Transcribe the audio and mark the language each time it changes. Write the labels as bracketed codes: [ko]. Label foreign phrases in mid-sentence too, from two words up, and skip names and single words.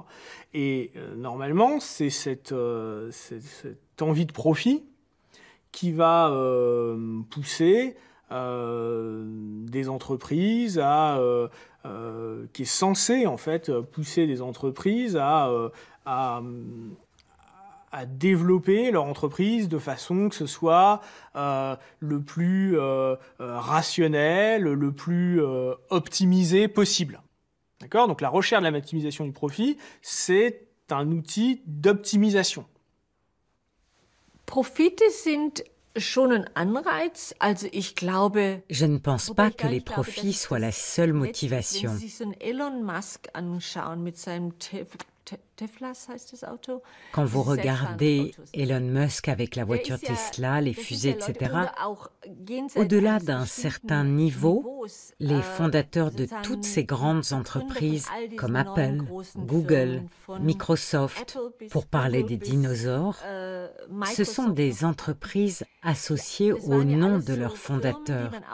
[fr] Et normalement, c'est cette envie de profit qui va pousser des entreprises qui est censée en fait pousser des entreprises à développer leur entreprise de façon que ce soit le plus rationnel, le plus optimisé possible. D'accord ? Donc la recherche de la maximisation du profit, c'est un outil d'optimisation. [de] Profite sind schon ein Anreiz. Also ich glaube, [fr] je ne pense pas que les profits soient la seule motivation. [de] Wenn Sie sich so einen Elon Musk anschauen mit seinem Tesla, heißt das Auto. [fr] Quand vous regardez Elon Musk avec la voiture Tesla, les fusées, etc., au-delà d'un certain niveau, les fondateurs de toutes ces grandes entreprises comme Apple, Google, Microsoft, pour parler des dinosaures, ce sont des entreprises associées au nom de leurs fondateurs.